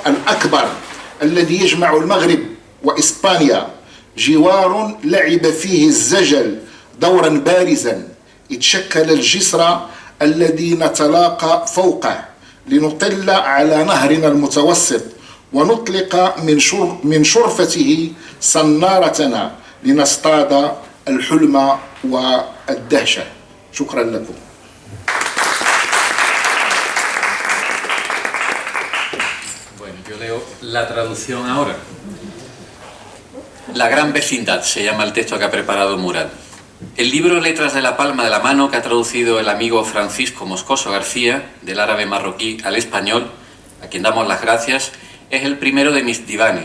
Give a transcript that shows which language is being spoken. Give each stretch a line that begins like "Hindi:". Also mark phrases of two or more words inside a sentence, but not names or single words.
Arabic: الأكبر الذي يجمع المغرب وإسبانيا، جوار لعب فيه الزجل دورا بارزا، اتشكل الجسر الذي نتلاقى فوقه لنطل على نهرنا المتوسط ونطلق من شرفته صنارتنا لنصطاد الحلم والدهشة. شكرا لكم.
Spanish: Bueno, yo leo la traducción ahora. La gran vecindad se llama el texto que ha preparado Murad. El libro Letras de la palma de la mano, que ha traducido el amigo Francisco Moscoso García, del árabe marroquí al español, a quien damos las gracias, es el primero de mis divanes.